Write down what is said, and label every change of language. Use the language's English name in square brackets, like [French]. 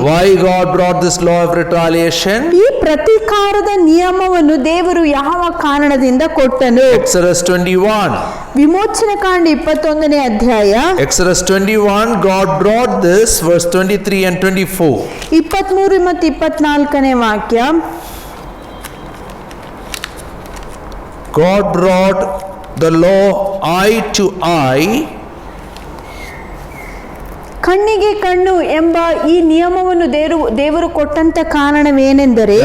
[English] Why God brought this law of retaliation? [Kannada] ಈ ಪ್ರತೀಕಾರದ ನಿಯಮವನ್ನು ದೇವರು ಯಾವ ಕಾರಣದಿಂದ ಕೊಟ್ಟನು? [English] Exodus 21. [Kannada] ವಿಮೋಚನೆ ಕಾಂಡ 21ನೇ ಅಧ್ಯಾಯ. [English] Exodus 21, God brought this, verse 23 and 24. [Kannada] 23 ಮತ್ತು 24ನೇ ವಾಕ್ಯ. [English] God brought the law eye to eye. [Kannada] ಕಣ್ಣಿಗೆ ಕಣ್ಣು ಎಂಬ ಈ ನಿಯಮವನ್ನು ದೇವರು ಕೊಟ್ಟಂತ ಕಾರಣವೇನೆಂದರೆ,